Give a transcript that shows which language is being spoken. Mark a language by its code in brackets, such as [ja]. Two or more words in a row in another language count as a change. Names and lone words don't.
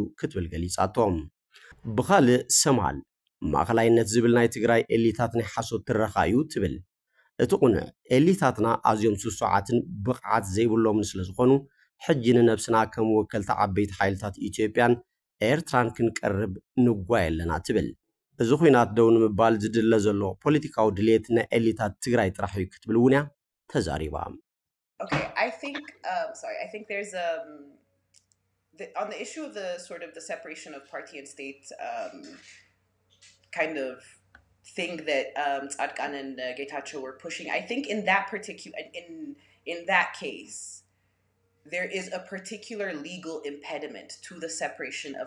[ti] ክትብል ገሊጻቶም ብኻልእ ሰምሃል ማእኸላይነት ዝብል ናይ ትግራይ ኤሊታት ናይ ሓሶት ትረኻ እዩ ትብል እቲ ቁኑዕ ኤሊታትና ኣዝዮም ስሱዓትን ብቕዓት ዘይብሎም ስለ ዝኾኑ ሕጂ ንነብስና ከም ወከልቲ ዓበይቲ ሓይልታት ኢትዮጵያን ኤርትራን ክንቀርብ ንጓይ ኣለና ትብል እዚ ኩናት ደው ንምባል ዝድለ ዘሎ ፖለቲካዊ ድሌት ናይ ኤሊታት ትግራይ ጥራሕ እዩ ክትብል እውን እያ ተዛሪባ [en] Okay, I think there's on the issue of the sort of the separation of party and state kind of thing that Tzadkan and Getachew were pushing. I think in that particular in that case, there is a particular legal impediment to the separation of